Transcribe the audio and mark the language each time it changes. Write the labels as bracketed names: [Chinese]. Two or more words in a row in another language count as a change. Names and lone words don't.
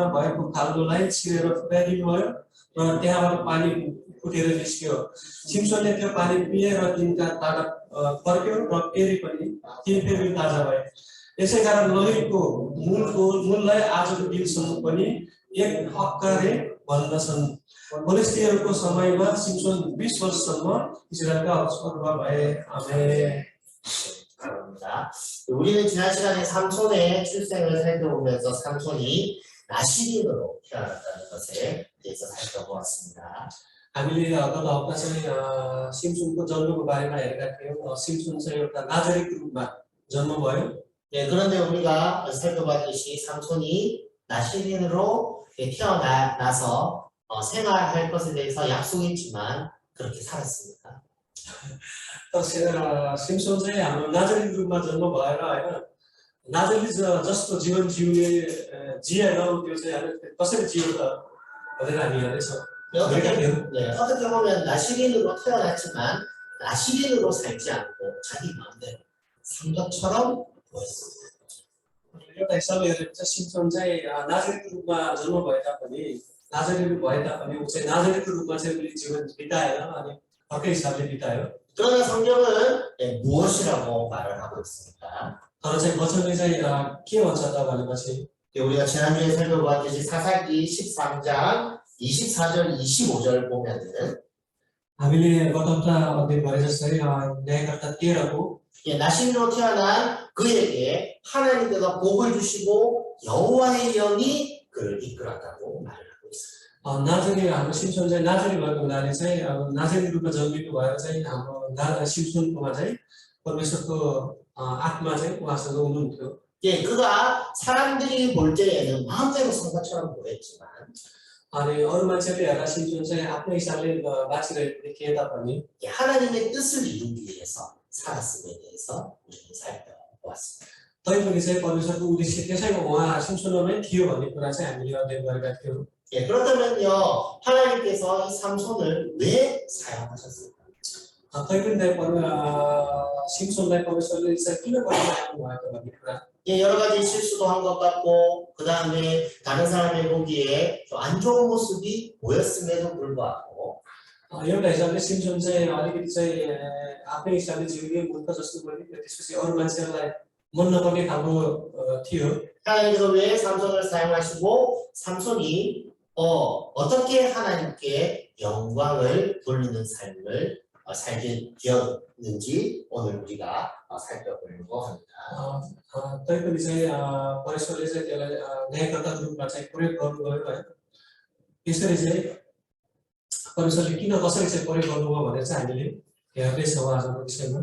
[Nepali] भएको खाल्डोलाई छिरेर फुटाइदिनु भयो र त्यहाँबाट पानी फुटेर निस्क्यो सिम्सनले त्यो पानी पिए र तिनका तागत फर्क्यो र फेरि ताजा भए यसै कारण लहीको मूललाई आजको दिनसम्म पनि एक हक्कारे भन्दछन् फिलिस्तीहरूको समयमा सिम्सन 20 वर्षसम्म इस्राएलका अगुवा भए आमेन [Korean] 우리는 지난 시간에 삼손의 출생을 살펴보면서 삼손이 나시린으로 태어났다는 것에 대해서 살펴보았습니다. [Nepali] हामीले गत हप्ता चाहिँ सिम्सनको जन्मको बारेमा हेरेका थियौँ सिम्सन चाहिँ एउटा नाजरिक रूपमा जन्म भयो [Korean] 네, 그런데 우리가 살펴봤듯이 삼손이 나시린으로 태어나서 생활할 것에 대해서 약속했지만 그렇게 살았습니다. [Nepali] सिम्सन चाहिँ हाम्रो नाजरिक रूपमा जन्म भएर होइन नाजरिक जस्तो जीवन जिएन त्यो चाहिँ कसरी जियो त भनेर हामी हेर्दैछौँ [Korean] 어떻게 보면 나시린으로 태어났지만 나시린으로 살지 않고 자기 마음대로 산 것처럼 보였습니다. [Nepali] एउटा हिसाबले हेरेर चाहिँ सिम्सन चाहिँ नाजरिक रूपमा जन्म भए तापनि नाजरिक भए तापनि ऊ चाहिँ नाजरिक रूपमा चाहिँ उसले जीवन बिताएन अनि अर्कै हिसाबले बितायो [Korean] 그러나 성경은 무엇이라고 말을 하고 있습니까? [Nepali] तर चाहिँ वचनले चाहिँ के भन्छ त भनेपछि [Korean] 우리가 지난주에 살펴봤듯이 사사기 13장 24절 25절 보면은 [Nepali] हामीले गत हप्ता अध्ययन गरे जस्तै न्यायकर्ता 13को [Korean] 나시린으로 태어난 그에게 하나님께서 복을 주시고 여호와의 영이 그를 이끌었다고 말을 하고 있습니다. [Nepali] नाजरी हाम्रो सिम्सन चाहिँ नाजरी भएको हुनाले चाहिँ नाजरी रूपमा जन्मिनु भएर चाहिँ हाम्रो सिम्सनकोमा चाहिँ परमेश्वरको आत्मा चाहिँ उहाँसँग हुनुहुन्थ्यो [Korean] 예, 그가 사람들이 볼 때에는 마음대로 산 것처럼 보였지만 [Nepali] अनि अरू मान्छेले हेर्दा सिम्सन चाहिँ आफ्नो हिसाबले बाँचिरहेको देखिए तापनि [Korean] 하나님의 뜻을 이루기 위해서 살았음에 대해서 우리는 살펴보았습니다. [Nepali] तैपनि चाहिँ परमेश्वरको उद्देश्य त्यसैमा उहाँ सिम्सनमै थियो भन्ने कुरा चाहिँ हामीले अध्ययन गरेका थियौँ [Korean] 예, 그렇다면요 하나님께서 이 삼손을 왜 사용하셨을까? [Nepali] तैपनि सिम्सनलाई परमेश्वरले चाहिँ किन गरिराख्नु भएको भन्ने कुरा [Korean] 예, 여러 가지 실수도 한 것 같고 그 다음에 다른 사람이 보기에 좀 안 좋은 모습이 보였음에도 불구하고 [Nepali] एउटा हिसाबले सिम्सन चाहिँ अलिकति चाहिँ आफ्नै हिसाबले जिउने मूर्ख जस्तो पनि त्यसपछि अरू मान्छेहरूलाई मन नपर्ने खालको थियो [Korean] 하나님께서 왜 삼손을 사용하시고 삼손이 어떻게 하나님께 영광을 돌리는 삶을 살게 되었는지 오늘 우리가 살펴보려고 합니다. [Nepali] तैपनि चाहिँ परमेश्वरले चाहिँ त्यसलाई न्यायकर्ताको रूपमा चाहिँ प्रयोग गर्नुभयो है यसरी चाहिँ परमेश्वरले किन कसरी चाहिँ प्रयोग गर्नुभयो भनेर चाहिँ हामीले हेर्दैछौँ आजको विषयमा